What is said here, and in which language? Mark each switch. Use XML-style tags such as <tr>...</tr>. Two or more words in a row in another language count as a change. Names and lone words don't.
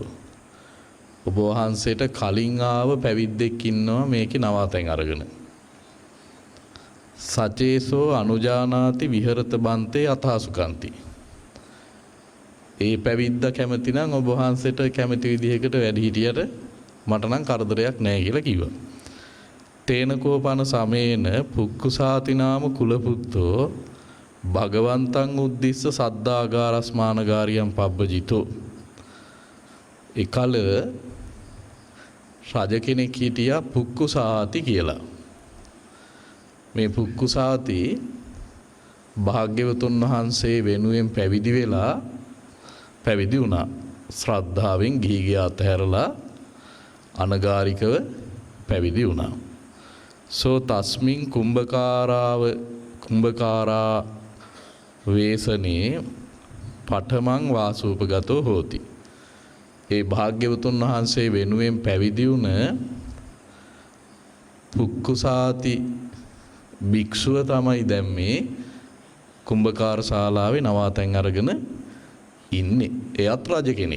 <si>ඔබ වහන්සේට කලින් ආව පැවිද්දෙක් ඉන්නවා මේකේ නවාතැන් අරගෙන.</si> <pi>සචේසෝ අනුජානාති විහෙරත බන්තේ අතහසුකන්ති.</pi> <si>ඒ පැවිද්ද කැමති නම් ඔබ වහන්සේට කැමති විදිහකට වැඩ හිටියට මට නම් කරදරයක් නැහැ කියලා කිව්වා.</si> <pi>තේනකෝපන සමේන පුක්කුසාතිනාම කුලපුත්තෝ භගවන්තං උද්දිස්ස සද්දාගාරස්මානගාරියම් පබ්බජිතෝ.</pi> <si>එකල රජ කෙනෙක් හිටියා පුක්කුසාති කියලා. මේ පුක්කුසාති භාග්‍යවතුන් වහන්සේ වෙනුවෙන් පැවිදි වෙලා පැවිදි වුණා. ශ්‍රද්ධාවෙන් ගිහිගේ අතහැරලා අනගාരികව පැවිදි වුණා.</si> <pi>සෝ තස්මින් කුම්භකාරා වේසනේ පඨමං වාසූපගතෝ හෝති.</pi> <si>ඒ භාග්‍යවතුන් වහන්සේ වෙනුවෙන් පැවිදි වුණ පුක්කුසාති භික්ෂුව තමයි දැන් මේ කුම්භකාර ශාලාවේ නවාතැන් අරගෙන ඉන්නේ. එයත් රජ කෙනෙක්.</si>